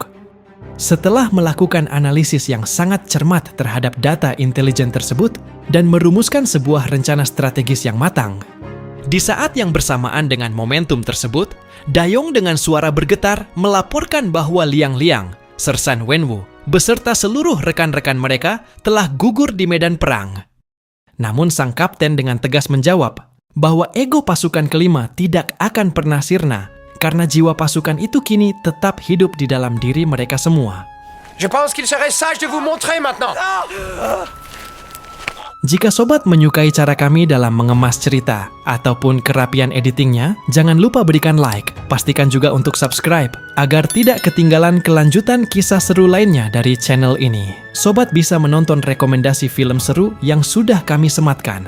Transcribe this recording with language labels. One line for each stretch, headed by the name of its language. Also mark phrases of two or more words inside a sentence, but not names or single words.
Indonesian: Setelah melakukan analisis yang sangat cermat terhadap data intelijen tersebut dan merumuskan sebuah rencana strategis yang matang, di saat yang bersamaan dengan momentum tersebut, Dayong dengan suara bergetar melaporkan bahwa Liang-Liang, Sersan Wenwu, beserta seluruh rekan-rekan mereka telah gugur di medan perang. Namun sang kapten dengan tegas menjawab bahwa ego pasukan kelima tidak akan pernah sirna karena jiwa pasukan itu kini tetap hidup di dalam diri mereka semua.
French: Je pense qu'il serait sage de vous montrer maintenant.
Indonesian: Jika sobat menyukai cara kami dalam mengemas cerita ataupun kerapian editingnya, jangan lupa berikan like. Pastikan juga untuk subscribe agar tidak ketinggalan kelanjutan kisah seru lainnya dari channel ini. Sobat bisa menonton rekomendasi film seru yang sudah kami sematkan.